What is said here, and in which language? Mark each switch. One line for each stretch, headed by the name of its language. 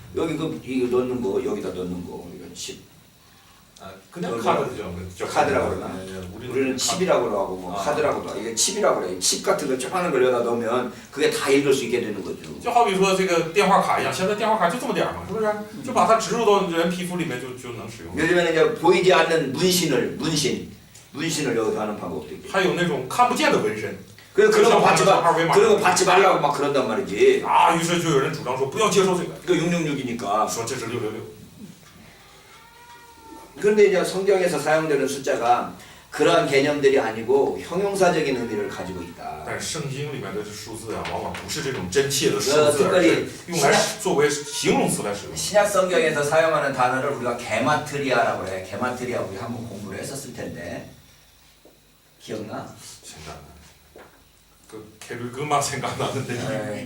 Korean: 여기 이거 넣는 거 여기다 넣는 거 이거 칩. 그냥 카드죠. 카드라고 그러나? 우리는 칩이라고 하고 뭐 카드라고도 하고 이게 칩이라고 그래. 칩 같은 거 조그마한 걸 여기다 넣으면 그게 다 읽을 수 있게 되는 거죠.
Chinese: 就好比说这个电话卡一样，现在电话卡就这么点儿嘛，是不是？就把它植入到人皮肤里面就能使用。
Korean: 요즘에는 이제 보이지 않는 문신을 여기다 하는 방법도 있고.
Chinese: 还有那种看不见的纹身。
Korean: 그래서 그런 거 받지 마.
Chinese: 二维码。
Korean: 그런 거 받지 말라고 막 그런단 말이지.
Chinese: 啊，于是就有人主张说不要接受这个，
Korean: 이거 666이니까.
Chinese: 说这是666。
Korean: 그런데 이제 성경에서 사용되는 숫자가 그러한 개념들이 아니고 형용사적인 의미를 가지고 있다.
Chinese: 但是圣经里面的数字啊，往往不是这种真切的数字，而
Korean: 특별히
Chinese: 是用来作为形容词来使用。
Korean: 신약 성경에서 사용하는 단어를 우리가 게마트리아라고 해. 게마트리아 우리 한번 공부를 했었을 텐데 기억나?
Chinese: 现在
Korean: 그 게르그마 생각나는데